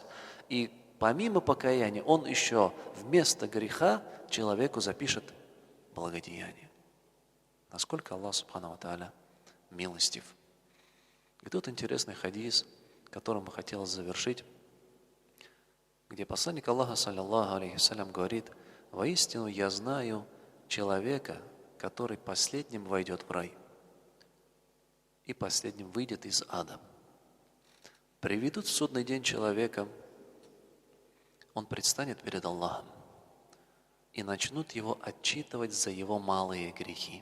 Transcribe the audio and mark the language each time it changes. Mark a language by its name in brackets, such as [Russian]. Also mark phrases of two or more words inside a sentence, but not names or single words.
[Russian] И помимо покаяния, он еще вместо греха человеку запишет благодеяние. Насколько Аллах [Arabic] سبحانه وتعالى [Russian] милостив. И тут интересный хадис, которым бы хотелось завершить, где посланник Аллаха, [Arabic] صلى الله عليه وسلم, [Russian] говорит: «Воистину я знаю человека, который последним войдет в рай. и последним выйдет из ада. Приведут в судный день человека, он предстанет перед Аллахом, и начнут его отчитывать за его малые грехи.